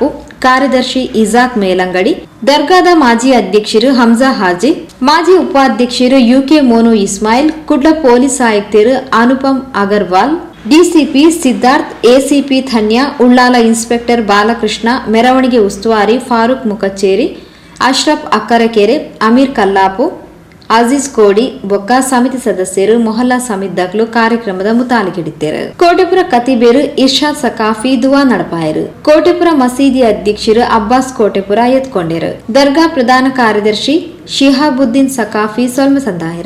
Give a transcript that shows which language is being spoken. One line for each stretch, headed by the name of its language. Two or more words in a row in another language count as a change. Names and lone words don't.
Tulu: ಕಾರ್ಯದರ್ಶಿ ಇಜಾಕ್ ಮೇಲಂಗಡಿ, ದರ್ಗಾದ ಮಾಜಿ ಅಧ್ಯಕ್ಷರು ಹಮ್ಜಾ ಹಾಜಿ, ಮಾಜಿ ಉಪಾಧ್ಯಕ್ಷರು ಯುಕೆ ಮೋನು ಇಸ್ಮಾಯಿಲ್, ಕುಡ್ಲ ಪೊಲೀಸ್ ಆಯುಕ್ತರು ಅನುಪಮ್ ಅಗರ್ವಾಲ್, ಡಿಸಿಪಿ ಸಿದ್ಧಾರ್ಥ್, ಎಸಿಪಿ ಧನ್ಯ, ಉಳ್ಳಾಲ ಇನ್ಸ್ಪೆಕ್ಟರ್ ಬಾಲಕೃಷ್ಣ, ಮೆರವಣಿಗೆ ಉಸ್ತುವಾರಿ ಫಾರೂಕ್ ಮುಕಚ್ಚೇರಿ, ಅಶ್ರಫ್ ಅಕ್ಕರಕೆರೆ, ಅಮೀರ್ ಕಲ್ಲಾಪು, ಅಜೀಜ್ ಕೋಡಿ ಬೊಕ್ಕ ಸಮಿತಿ ಸದಸ್ಯರು ಮೊಹಲ್ಲಾ ಸಮಿತಿದಾಗ್ಲು ಕಾರ್ಯಕ್ರಮದ ಮುತಾಲಿಗಿಡಿದ್ದರು. ಕೋಟೆಪುರ ಕತಿಬೇರು ಇರ್ಷಾದ್ ಸಕಾಫಿ ದುವಾ ನಡಪಾಯರು. ಕೋಟೆಪುರ ಮಸೀದಿ ಅಧ್ಯಕ್ಷರು ಅಬ್ಬಾಸ್ ಕೋಟೆಪುರ ಎತ್ಕೊಂಡರು. ದರ್ಗಾ ಪ್ರಧಾನ ಕಾರ್ಯದರ್ಶಿ ಶಿಹಾಬುದ್ದೀನ್ ಸಕಾಫಿ ಸೊಲ್ಮೆ ಸಂದಾಯರು.